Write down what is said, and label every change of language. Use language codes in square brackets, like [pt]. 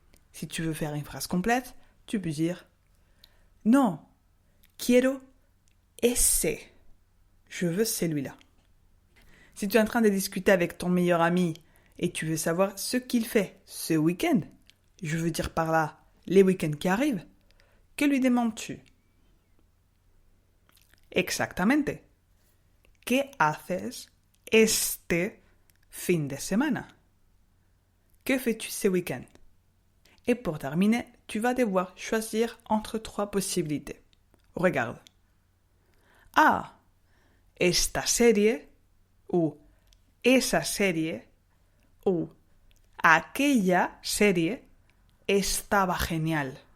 [fr] Si tu veux faire une phrase complète, tu peux dire non, [es] quiero ese. [fr] je veux celui-là. Si tu es en train de discuter avec ton meilleur ami et tu veux savoir ce qu'il fait ce week-end, je veux dire par là les week-ends qui arrivent, que lui demandes-tu? [es] Exactamente. ¿Qué haces este fin de semana? [fr] Que fais-tu ce week-end? Et pour terminer, tu vas devoir choisir entre 3 possibilités. Regarde. A. [es] Esta serie [fr] ou [es] esa serie [fr] ou [es] aquella serie estaba genial.